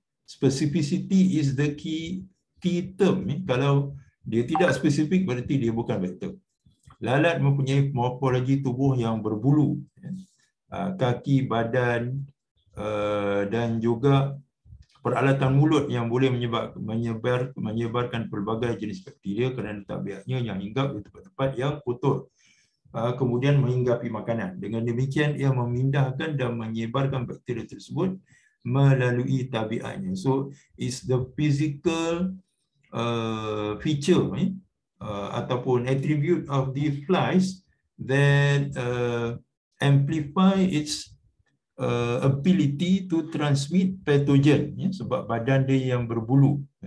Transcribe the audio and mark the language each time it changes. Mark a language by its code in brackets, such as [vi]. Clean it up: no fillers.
[en] Specificity is the key term. [ms] Kalau dia tidak spesifik, berarti dia bukan vektor. Lalat mempunyai morfologi tubuh yang berbulu, kaki, badan, dan juga peralatan mulut yang boleh menyebarkan pelbagai jenis bakteria kerana tabiatnya yang hinggap di tempat-tempat yang kotor. Kemudian menghinggapi makanan. Dengan demikian, ia memindahkan dan menyebarkan bakteria tersebut melalui tabiatnya. [en] So, it's the physical feature ataupun attribute of the flies that amplify its ability to transmit pathogen, [ms] sebab badan dia yang berbulu.